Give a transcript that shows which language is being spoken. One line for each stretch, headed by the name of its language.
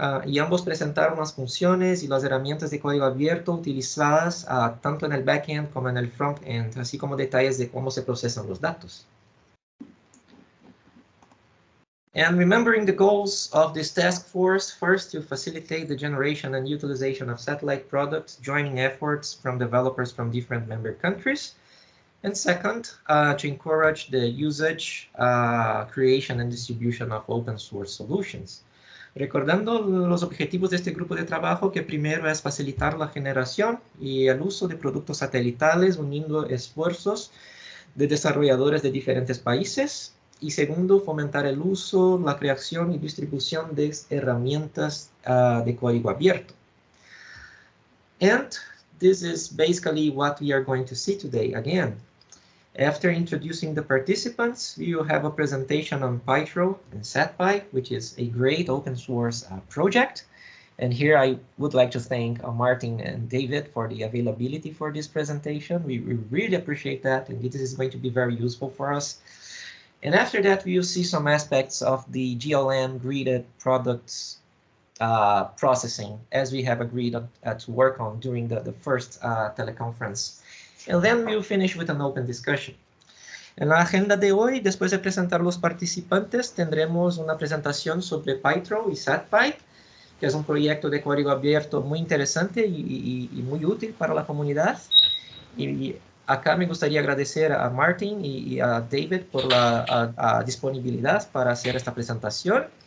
Spanish: Y ambos presentaron las funciones y las herramientas de código abierto utilizadas tanto en el backend como en el frontend, así como detalles de cómo se procesan los datos.
English: And remembering the goals of this task force, first to facilitate the generation and utilization of satellite products, joining efforts from developers from different member countries. And second, to encourage the usage, creation and distribution of open source solutions.
Spanish: Recordando los objetivos de este grupo de trabajo, que primero es facilitar la generación y el uso de productos satelitales, uniendo esfuerzos de desarrolladores de diferentes países. Y segundo, fomentar el uso, la creación y distribución de herramientas de código abierto.
English: And this is basically what we are going to see today again. After introducing the participants, we will have a presentation on Pytroll and Satpai, which is a great open source project. And here I would like to thank Martin and David for the availability for this presentation. We really appreciate that, and this is going to be very useful for us. And after that, we will see some aspects of the GLM gridded products processing, as we have agreed to work on during the first teleconference. And then we'll finish with an open discussion.
Spanish: En la agenda de hoy, después de presentar los participantes, tendremos una presentación sobre Pytroll y Satpai, que es un proyecto de código abierto muy interesante y muy útil para la comunidad. Y acá me gustaría agradecer a Martin y a David por la disponibilidad para hacer esta presentación.